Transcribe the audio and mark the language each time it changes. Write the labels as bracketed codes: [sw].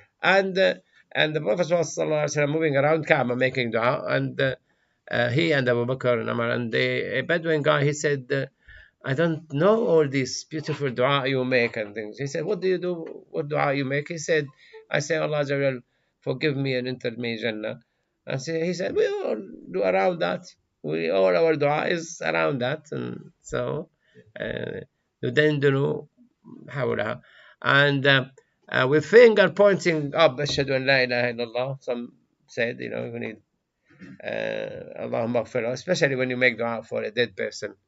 [en] And the Prophet was sallallahu alaihi wasallam moving around Kaaba making dua, and he and Abu Bakr and Umar and a Bedouin guy, he said, I don't know all these beautiful dua you make and things. He said, what do you do? What dua you make? He said, I say, Allah Jalla, forgive me and enter me Jannah. And he said, we all do around that. All our dua is around that. And so, [ar] يدندن حولها. [en] And with finger pointing up, [ar] أشهد أن لا إله إلا الله. [en] Some said, you need Allahumma gfir, especially when you make dua for a dead person.